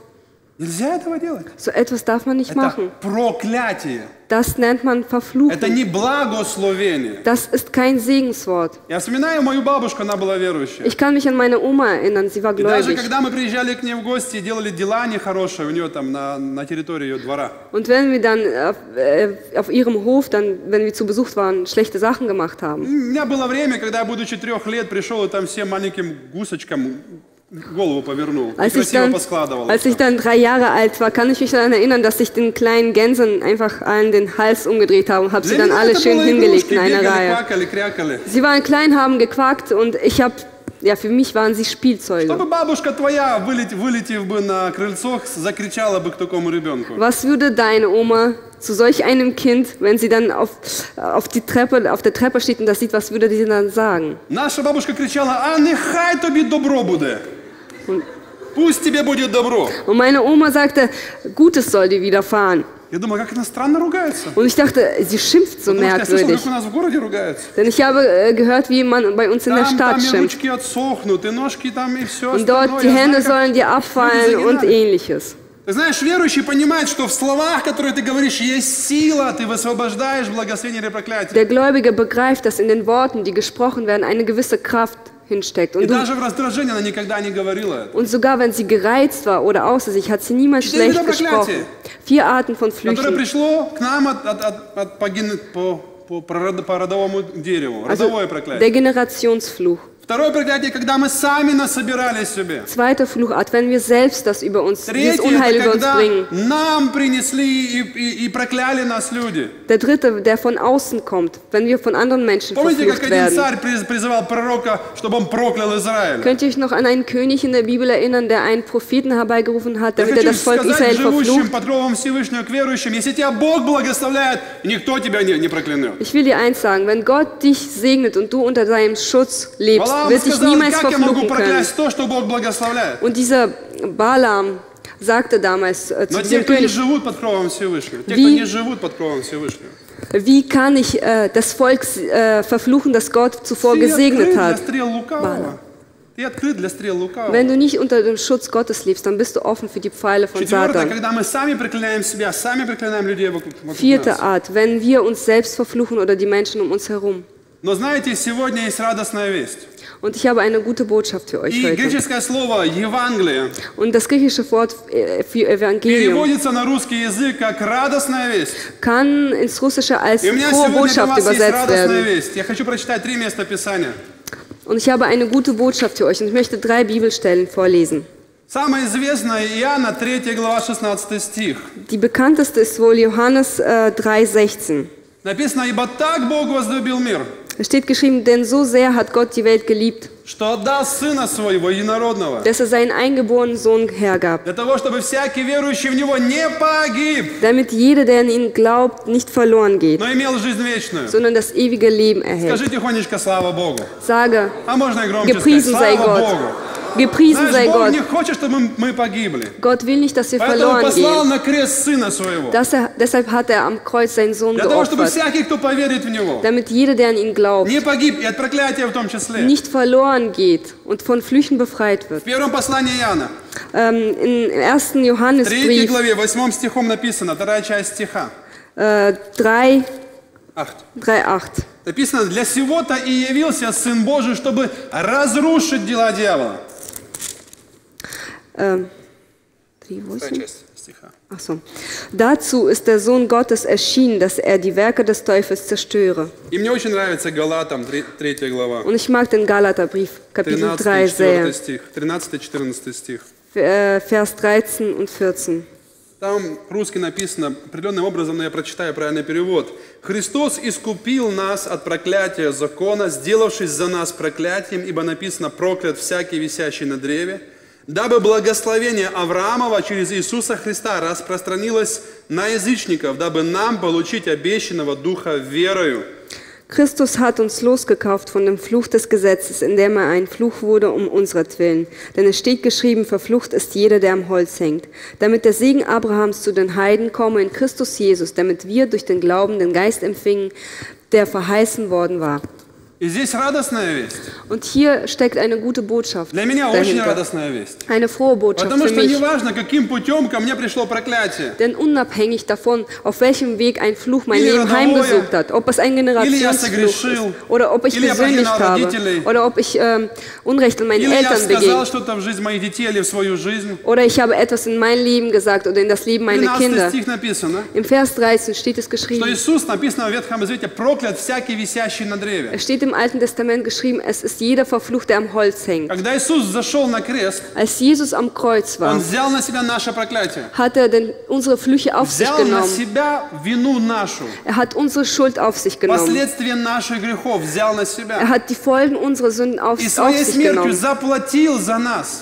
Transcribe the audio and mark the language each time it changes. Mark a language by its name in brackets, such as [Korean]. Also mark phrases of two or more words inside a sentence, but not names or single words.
[Russian] Нельзя этого делать. [German] So etwas darf man nicht [Russian] Это [German] machen. [Russian] проклятие. [German] Das nennt man [Russian] Это [German] Verfluchen. [Russian] не благословение. [German] Das ist kein Segenswort. [Russian] Я вспоминаю мою бабушку, она была верующая. [German] Ich kann mich an meine Oma erinnern, sie war [Russian] И даже [German] gläubig. [Russian] когда мы приезжали к ней в гости и делали дела нехорошие у нее там на территории ее двора, [German] Und wenn wir dann auf ihrem Hof, dann, wenn wir zu Besuch waren, schlechte Sachen gemacht [Russian] у [German] haben. [Russian] меня было время, когда я, будучи 3 лет, пришел и там всем маленьким гусочкам голову повернул. И красиво поскладывал. [German] Als ich dann 3 Jahre alt war, kann ich mich daran erinnern, dass ich den kleinen Gänsen einfach allen den Hals umgedreht habe und habe sie [Russian] Для [German] dann [Russian] меня [German] alle [Russian] это [German] schön [Russian] было [German] hingelegt [Russian] игрушки, [German] in einer [Russian] бегали, [German] Reihe. [Russian] квакали, крякали. [German] Sie waren klein, haben gequakt und für mich waren sie Spielzeuge. [Russian] Чтобы бабушка твоя, вылетев бы на крыльцо, закричала бы к такому ребенку. [German] Was würde deine Oma zu solch einem Kind, wenn sie dann auf der Treppe steht und das sieht, was würde sie dann sagen? [Russian] Наша бабушка кричала: [Ukrainian] «А нехай тобі добро буде! [Russian] Пусть тебе будет добро!» [German] Und meine Oma sagte, Gutes soll dir widerfahren. [Russian] Я думаю, как она странно ругается. [German] Und ich dachte, sie schimpft so [Russian] Потому что я слышал, [German] merkwürdig. [Russian] как у нас в городе ругаются. [German] Denn ich habe gehört, wie man bei uns in der [Russian] Там [German] Stadt [Russian] и [German] schimpft. [Russian] ручки отсохнут, и ножки там, и все [German] Und [Russian] остальное. [German] dort die [Russian] Я [German] Hände [Russian] знаю, [German] sollen dir abfallen [Russian] Люди [German] und [Russian] загинали. [German] ähnliches. [Russian] Ты знаешь, верующий понимает, что в словах, которые ты говоришь, есть сила, ты высвобождаешь благословение или проклятие. [German] Der Gläubige begreift, dass in den Worten, die gesprochen werden, eine gewisse Kraft hinsteckt. [Russian] И [German] Und, [Russian] даже в раздражении она никогда не говорила это. [German] und sogar wenn sie gereizt war oder außer sich, hat sie niemals [Russian] Четыре вида [German] schlecht gesprochen. [Russian] проклятия. [German] 4 Arten von [Russian] Которое [German] Flüchen. [Russian] пришло к нам по родовому дереву. Родовое [German] Also [Russian] проклятие. [German] der Generationsfluch. [Russian] Второе проклятие, когда мы сами насобирали себе. [German] Zweite Fluchart, wenn wir selbst dieses [Russian] Третье, [German] Unheil [Russian] это [German] über uns [Russian] когда [German] bringen. [Russian] нам принесли и прокляли нас люди. [German] Der dritte, der von außen kommt, wenn wir von anderen Menschen [Russian] Помните, как [German] verflucht [Russian] один [German] werden. [Russian] царь призывал пророка, чтобы он проклял Израиль? [German] Könnt ihr euch noch an einen König in der Bibel erinnern, der einen Propheten herbeigerufen hat, [Russian] Я [German] damit er [Russian] хочу [German] das Volk [Russian] сказать [German] Israel [Russian] живущим [German] verflucht? [Russian] под кровом Всевышнего к верующим, если тебя Бог благословляет, никто тебя не проклянет. [German] Ich will dir eins sagen, wenn Gott dich segnet und du unter seinem Schutz lebst, [Russian] Валаам [German] wird dich [Russian] сказал, [German] niemals [Russian] как я могу [German] verfluchen können. [Russian] проклясть то, что Бог благословляет? [German] Und dieser Balaam sagte damals zu [Russian] Но те, [German] diesem [Russian] кто не [German] König, [Russian] живут под кровом Всевышнего, те, кто [German] Wie- [Russian] не живут под кровом Всевышнего, [German] wie kann ich das Volk verfluchen, das Gott zuvor [Russian] ты [German] gesegnet [Russian] открыт для [German] hat? [Russian] стрел лукавого. Ты открыт для стрел лукавого. [German] Wenn du nicht unter dem Schutz Gottes lebst, dann bist du offen für die Pfeile von [Russian] Четвертое, [German] Satan. [Russian] когда мы сами проклинаем себя, сами проклинаем людей вокруг [German] Vierte [Russian] нас. [German] Art, wenn wir uns selbst verfluchen oder die Menschen um uns herum. [Russian] Но знаете, сегодня есть радостная весть. [German] Und ich habe eine gute Botschaft für euch [Russian] И [German] heute. [Russian] греческое слово «Евангелие» [German] Und das griechische Wort für Evangelium [Russian] переводится на русский язык как «радостная весть». [German] kann ins Russische als [Russian] И у меня [German] frohe [Russian] сегодня для [German] Botschaft [Russian] вас есть [German] übersetzt [Russian] радостная [German] werden. [Russian] весть. Я хочу прочитать 3 места Писания. [German] Und ich habe eine gute Botschaft für euch und ich möchte 3 Bibelstellen vorlesen. [Russian] Самое известное Иоанна, 3 глава, 16 стих. [German] Die bekannteste ist wohl Johannes 3,16. [Russian] Написано: «Ибо так Бог возлюбил мир, [German] Es steht geschrieben, denn so sehr hat Gott die Welt geliebt, [Russian] что отдал Сына Своего Единородного, [German] dass er seinen eingeborenen Sohn hergab, [Russian] для того, чтобы всякий верующий в Него не погиб, [German] damit jeder, der an ihn glaubt, nicht verloren geht, [Russian] но имел жизнь вечную». [German] sondern das ewige Leben erhält. [Russian] Скажи тихонечко «Слава Богу». [German] Sage, [Russian] А можно и громче сказать [German] gepriesen sei [Russian] «Слава [German] Gott. [Russian] Богу». [German] Gepriesen sei [Russian] Знаешь, Бог [German] Gott. [Russian] не хочет, чтобы мы погибли. [German] Gott will nicht, dass wir [Russian] Поэтому [German] verloren [Russian] послал [German] gehen. [Russian] на крест Сына Своего. [German] Deshalb hat er am Kreuz seinen Sohn [Russian] Для того, чтобы [German] geopfert, [Russian] всякий, кто поверит в Него, [German] damit jeder, der an ihn glaubt, [Russian] не погиб, и от проклятия в том числе. [German] nicht verloren geht und von Flüchen befreit wird. [Russian] В первом послании Иоанна, [German] Im 1. 3 Johannesbrief [Russian] главе, 8 стихом написано, 2 часть стиха, [German] 3,8. 8. [Russian] Написано: «Для сего-то и явился Сын Божий, чтобы разрушить дела дьявола». [German] 3,8? [Russian] Часть стиха. [German] Ach so. Dazu ist der Sohn Gottes erschienen, dass er die Werke des Teufels zerstöre. [Russian] И мне очень нравится Галатам, 3 глава, [German] Und ich mag den Galaterbrief, Kapitel 3 13-14 sehr, [Russian] стих. 13-14 стих. [German] Vers 13 und 14. [Russian] Там по-русски написано определенным образом, но я прочитаю правильный перевод. «Христос искупил нас от проклятия закона, сделавшись за нас проклятием, ибо написано: проклят всякий, висящий на древе, дабы благословение Авраамова через Иисуса Христа распространилось на язычников, дабы нам получить обещанного Духа верою. [German] Christus hat uns losgekauft von dem Fluch des Gesetzes, indem er ein Fluch wurde um unseretwillen. Denn es steht geschrieben, verflucht ist jeder, der am Holz hängt. Damit der Segen Abrahams zu den Heiden komme in Christus Jesus, damit wir durch den Glauben den Geist empfingen, der verheißen worden war. [Russian] И здесь радостная весть. [German] Und hier steckt eine gute Botschaft [Russian] Для меня очень [German] dahinter. [Russian] радостная весть. [German] Eine frohe Botschaft [Russian] Потому [German] für [Russian] что [German] mich. [Russian] неважно, каким путем ко мне пришло проклятие. [German] Denn unabhängig davon, auf welchem Weg ein Fluch mein [Russian] Или [German] Leben [Russian] родовое, [German] heimgesucht hat, ob es ein Generationsfluch [Russian] согрешил, [German] ist, oder ob ich [Russian] или я [German] gesündigt [Russian] проклинал [German] habe, [Russian] родителей, [German] oder ob ich Unrecht an meinen [Russian] Или я [German] Eltern [Russian] сказал [German] begehe, [Russian] что-то в жизнь моих детей или в свою жизнь. [German] oder ich habe etwas in mein Leben gesagt oder in das Leben meiner [Russian] 13 [German] Kinder. [Russian] стих написано, [German] Im Vers 13 steht es [Russian] что [German] geschrieben, [Russian] Иисус, написано в Ветхом Завете, проклят всякий висящий на древе. [German] es steht im Alten Testament geschrieben, es ist jeder verflucht, der am Holz hängt. [Russian] Когда Иисус зашел на крест, [German] Als Jesus am Kreuz war, [Russian] Он взял на себя наше проклятие. [German] hat er denn unsere Flüche auf sich [Russian] Взял на [German] genommen. [Russian] себя вину нашу. [German] Er hat unsere Schuld auf sich genommen. [Russian] Последствия наших грехов взял на себя. [German] Er hat die Folgen unserer Sünden auf [Russian] И своей [German] sich [Russian] смертью [German] genommen. [Russian] заплатил за нас.